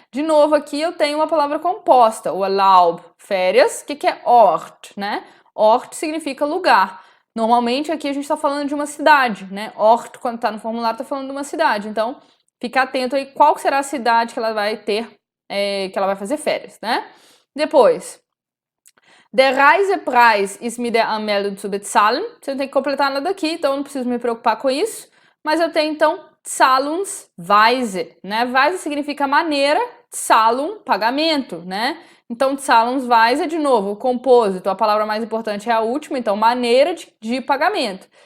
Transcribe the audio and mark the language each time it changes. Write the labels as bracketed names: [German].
[Portuguese] De novo aqui eu tenho uma palavra composta, Urlaub, férias, o que é Ort, né? Ort significa lugar. Normalmente aqui a gente está falando de uma cidade, né? Ort, quando está no formulário, está falando de uma cidade. Então, fica atento aí qual será a cidade que ela vai ter, que ela vai fazer férias, né? Depois, [German] der Reisepreis ist mit der Anmeldung zu bezahlen. [Portuguese] Você não tem que completar nada aqui, então eu não preciso me preocupar com isso. Mas eu tenho, então, Zahlungsweise, né? Weise significa maneira, Zahlung, pagamento, né? Então, Zahlungsweise, de novo, o compósito, a palavra mais importante é a última, então, maneira de pagamento.